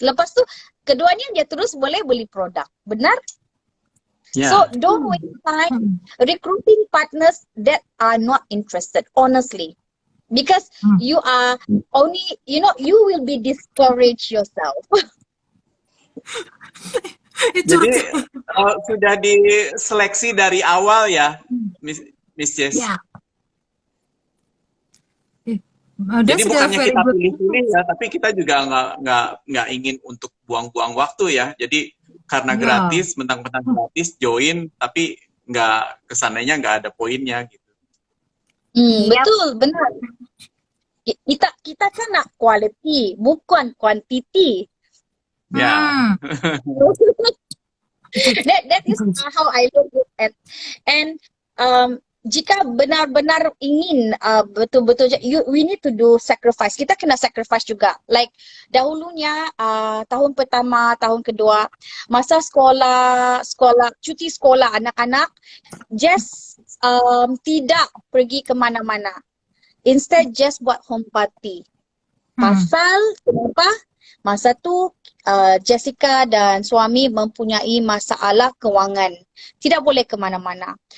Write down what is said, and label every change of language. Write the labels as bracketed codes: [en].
[ms] Lepas tu keduanya dia terus boleh beli produk. Benar? Yeah. [en] So don't waste time recruiting partners that are not interested, honestly. Because you are only, you will be discouraged yourself. [id] Jadi sudah diseleksi dari awal ya, Miss Jess? [en] Yeah. [id] Jadi bukannya kita pilih-pilih ya, tapi kita juga nggak ingin untuk buang-buang waktu ya. Jadi karena gratis, mentang-mentang gratis join, tapi kesananya nggak ada poinnya gitu. [ms] Betul, benar. Kita kan nak quality, bukan quantity. Ya. [en] That is how I look at it. And [ms] jika benar-benar ingin betul-betul [en] we need to do sacrifice. [ms] Kita kena sacrifice juga. Like dahulunya tahun pertama, tahun kedua, masa sekolah cuti sekolah anak-anak just tidak pergi ke mana-mana. Instead just buat home party. Pasal kenapa? Masa tu Jessica dan suami mempunyai masalah kewangan. Tidak boleh ke mana-mana.